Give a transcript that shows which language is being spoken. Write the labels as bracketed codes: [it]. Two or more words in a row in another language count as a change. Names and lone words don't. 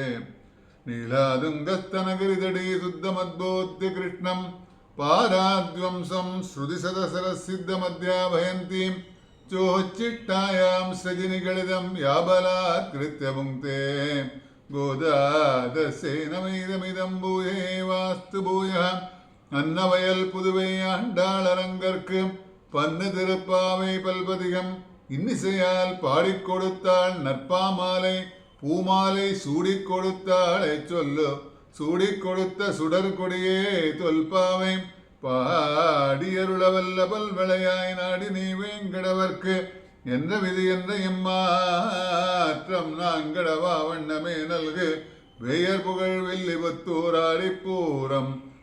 [sa] नीलादुङ्गस्तनगिरितटी शुद्धमद्बोध्य कृष्णं पाराद्वंसं श्रुतिशतसरसिद्धमध्याभयन्तीं चोच्चिट्टायां सृजिनिगलितं याबलात्कृत्य भुङ्क्ते गोदादस्यै नमैदमिदं भूये वास्तु भूयः। [ta] अन्नवयल पुதுவை ஆண்டாளரங்கற்கு பன்னு திருப்பாவை பல்பதிகம் இன்னிசையால் பாடிக் கொடுத்தாள் நற்பாமாலை பூமாலை சூடிக் கொடுத்தாளை சொல்லு சூடிக் கொடுத்த சுடர் கொடியே தொல்பாவை பாடியருளவல்ல பல்வளையாய் நாடி நீ வேங்கடவர்க்கு என்ற விதி என்ற எம்மாற்றம் நாங்கடவா வண்ணமே நல்கு வேயர் புகழ் வில்லிபுத்தூராடிப்பூரம்